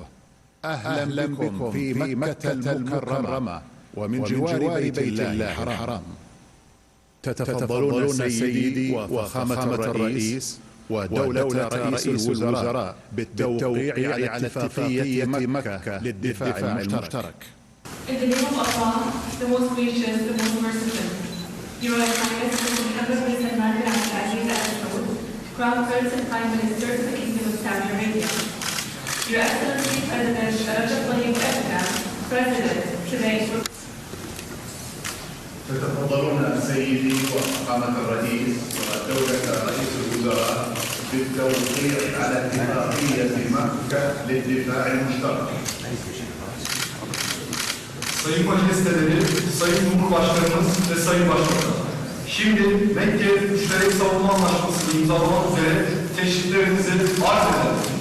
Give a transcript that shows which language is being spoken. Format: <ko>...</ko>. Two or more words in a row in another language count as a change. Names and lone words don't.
<ar>أهلا بكم في مكة المكرمة ومن جوار بيت الله الحرام. تتفضلون سيدي وفخامة الرئيس ودولة رئيس الوزراء بالتوقيع على اتفاقية مكة للدفاع المشترك.</ar> <en>In the name of Allah, the most gracious, the most merciful, Your Highness, the Muhammad bin Salman bin Abdulaziz Al Saud, Crown Prince and Prime Minister of the Kingdom of Saudi Arabia. Your Excellency President Recep Tayyip Erdogan, President, today.</en> <ar>تتفضلون سيدي وفخامة الرئيس ودولة رئيس الوزراء بالتوقيع على اتفاقية مكة للدفاع المشترك.</ar> <tr>Sayın Majesteleri, Sayın Cumhurbaşkanımız ve Sayın Başbakan, şimdi Mekke Müşterek Savunma Anlaşması'nı imzalamak üzere teşriflerinizi arz ederim.</tr>